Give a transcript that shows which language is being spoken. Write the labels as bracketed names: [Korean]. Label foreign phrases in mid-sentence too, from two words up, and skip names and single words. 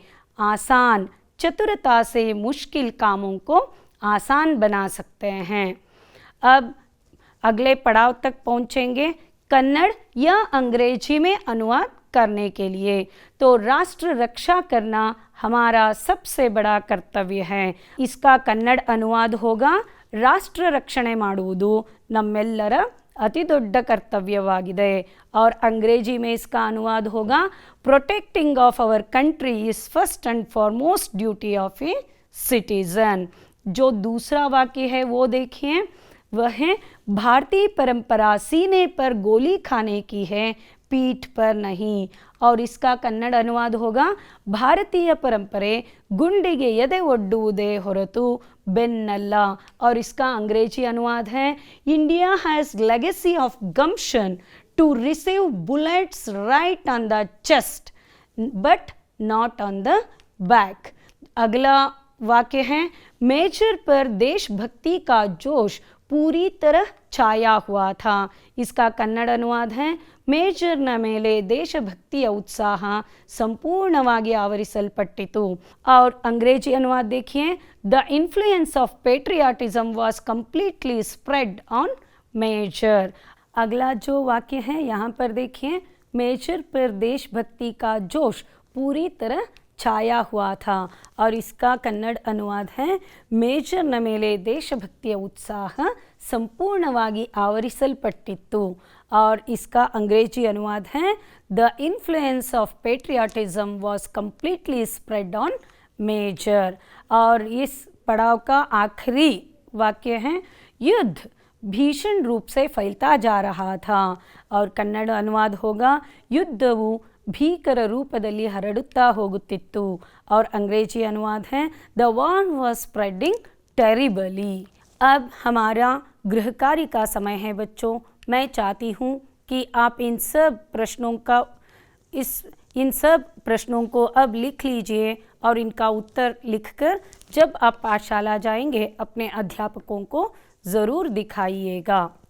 [Hindi] आसान, चतुरता से मुश्किल कामों को आसान बना सकते हैं। अब अगले पड़ाव तक पहुँचेंगे, कन्नड़ या अंग्रेजी में अनुवाद करने के लिए। तो राष्ट्र रक्षा करना हमारा सबसे बड़ा कर्तव्य है। इसका कन्नड़ अनुवाद होगा, [Kannada] ರಾಷ್ಟ್ರ ರಕ್ಷಣೆ ಮಾಡುವುದು ನಮ್ಮೆಲ್ಲರ [Hindi] अति ದೊಡ್ಡ कर्तव्यवाಗಿದೆ। और अंग्रेजी में इसका अनुवाद होगा, [English] protecting of our country is first and foremost duty of a citizen. [Hindi] जो दूसरा वाक्य है वो देखिए, वह भारतीय परंपरा सीने पर गोली खाने की है, पीठ पर नहीं। और इसका कन्नड़ अनुवाद होगा, [Kannada] ಭಾರತೀಯ ಪರಂಪರೆ ಗುಂಡಿಗೆ ಎದೆ ಒಡ್ಡುವುದೇ ಹೊರತು ಬೆನ್ನಲ್ಲ। [Hindi] और इसका अंग्रेजी अनुवाद है, [English] India has legacy of gumption to receive bullets right on the chest but not on the back। [Hindi] अगला वाक्य है, मेजर पर देशभक्ति का जोश पूरी तरह छाया हुआ था। इसका कन्नड़ अनुवाद है, [Kannada] ಮೇಜರ್ನ ಮೇಲೆ ದೇಶಭಕ್ತಿಯ ಉತ್ಸಾಹ ಸಂಪೂರ್ಣವಾಗಿ ಆವರಿಸಲ್ಪಟ್ಟಿತು। [Hindi] और अंग्रेजी अनुवाद देखिए, [English] the influence of patriotism was completely spread on Major. [Hindi] अगला जो वाक्य है यहाँ पर देखिए, मेजर पर देशभक्ति का जोश पूरी तरह छाया हुआ था। और इसका कन्नड़ अनुवाद है, [Kannada] ಮೇಜರ್ನ ಮೇಲೆ ದೇಶಭಕ್ತಿಯ ಉತ್ಸಾಹ ಸಂಪೂರ್ಣವಾಗಿ ಆವರಿಸಲ್ಪಟ್ಟಿತ್ತು। [Hindi] और इसका अंग्रेजी अनुवाद है, [English] the influence of patriotism was completely spread on Major. [Hindi] और इस पड़ाव का आखिरी वाक्य है, युद्ध भीषण रूप से फैलता जा रहा था। और कन्नड़ अनुवाद होगा, [Kannada] युद्धವು ಭೀಕರ ರೂಪದಲ್ಲಿ ಹರಡುತ್ತಾ ಹೋಗುತ್ತಿತ್ತು। [Hindi] और अंग्रेजी अनुवाद है, [English] the war was spreading terribly. [Hindi] अब हमारा गृह कार्य का समय है बच्चों। मैं चाहती हूँ कि आप इन सब प्रश्नों को अब लिख लीजिए और इनका उत्तर लिखकर जब आप पाठशाला जाएंगे अपने अध्यापकों को ज़रूर दिखाइएगा।